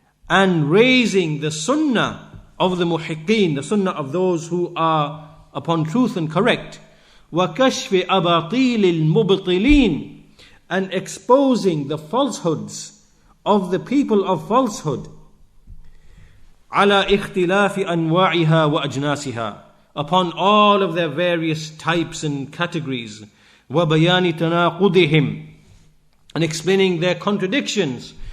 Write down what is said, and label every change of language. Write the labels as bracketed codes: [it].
[en] And raising the sunnah of the muhiqqeen, the sunnah of those who are upon truth and correct. [ar] وَكَشْفِ أَبَاطِيلِ الْمُبْطِلِينَ. [en] And exposing the falsehoods of the people of falsehood. [ar] على اختلاف أنواعها وأجناسها. [en] Upon all of their various types and categories. [ar] وبيان تناقضهم. [en] And explaining their contradictions.